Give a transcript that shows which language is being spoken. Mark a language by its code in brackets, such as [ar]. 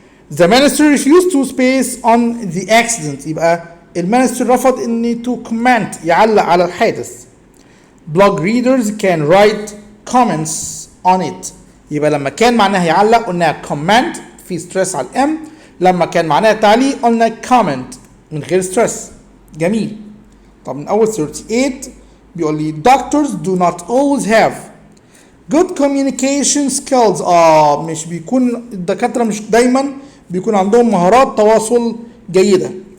[en] The minister refused to space on the accident، [ar] يبقى المينستر رفض إن [en] to comment [ar] يعلق على الحادث. [en] Blog readers can write comments on it، [ar] يبقى لما كان معناها يعلق قلنا comment في ستريس على الام، لما كان معناها تعليق قلنا comment من غير ستريس. جميل. طب من اول 38 بيقول لي [en] doctors do not always have good communication skills. [ar] مش بيكون الدكاترة مش دايما بيكون عندهم مهارات تواصل جيدة.